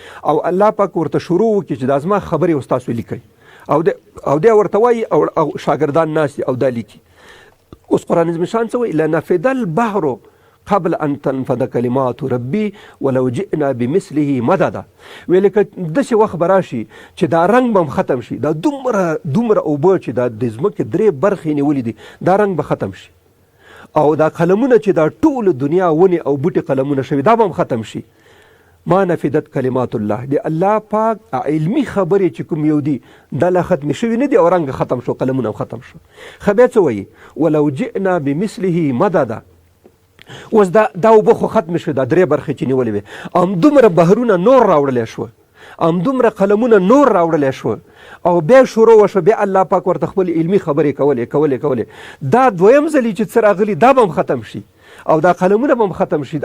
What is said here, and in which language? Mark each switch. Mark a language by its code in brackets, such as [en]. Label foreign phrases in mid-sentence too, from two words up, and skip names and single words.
[ps] او الله پاک ورته شروع وکړي چې دا زما خبرې اوس تاسو لیکئ او دی ورته وایي او شاګردان ناست دي او دا لیکي. اوس قرآن عظیم شان څه وایي؟ [ar] لنفد البحر قبل ان تنفد کلمات ربي ولو جئنا بمثله مددا. [ps] ویل که داسې وخت به راشي چې دا رنګ به هم ختم شي، دا دومره اوبه چې دا د ځمکې 3 برخې نیولې دي دا رنګ به ختم شي، او دا قلمونه چې دا ټول دنیا ونې او بوټي قلمونه شوي دا به هم ختم شي. [ar] ما نفدت کلمات الله، [ps] د الله پاک علمي خبرې چې کوم یو دي دا لا ختم شوي نه دي او رنګ ختم شو، قلمونه هم ختم شو. خو بیا څه وایي؟ [ar] ولو جئنا بمثله مددا. [ps] اوس دا اوبه خو ختم شو، دا 3 برخې چې نیولې وې، همدومره بحرونه نور راوړلی شوه، همدومره قلمونه نور راوړلی شوه، او بیا شروع وشوه، بیا الله پاک ورته خپل علمي خبرې کولې. دا دویم ځلې چې څه راغلي دا به هم ختم شي او دا قلمونه به هم ختم شي.